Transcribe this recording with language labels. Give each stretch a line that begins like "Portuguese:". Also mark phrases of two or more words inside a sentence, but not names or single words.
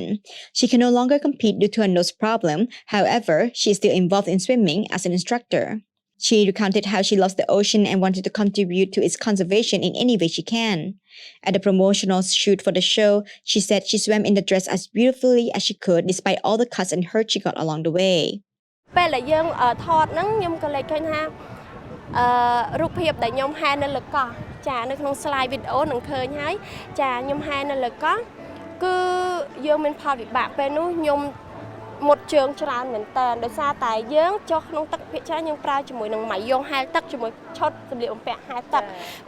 English: She can no longer compete due to a nose problem. However, she is still involved in swimming as an instructor. She recounted how she loves the ocean and wanted to contribute to its conservation in any way she can. At the promotional shoot for the show, she said she swam in the dress as beautifully as she could despite all the cuts and hurt she got along the way.
Khmer: ពេលដែលយើងថតហ្នឹងខ្ញុំក៏លេចឃើញថារូបភាពដែលខ្ញុំហែនៅលើកោះចានៅក្នុង
English: slide video
Khmer: នឹងឃើញហើយចាខ្ញុំហែនៅលើកោះគឺយើងមានផលវិបាកពេលនោះ ខ្ញុំមុតជើងច្រើនមែនតើដោយសារតែយើងចុះក្នុងទឹកភាគច្រើនយើងប្រើជាមួយនឹងម៉ាយ៉ូហែលទឹកជាមួយឆុតសម្លៀកបំពាក់ហែលទឹកប៉ុ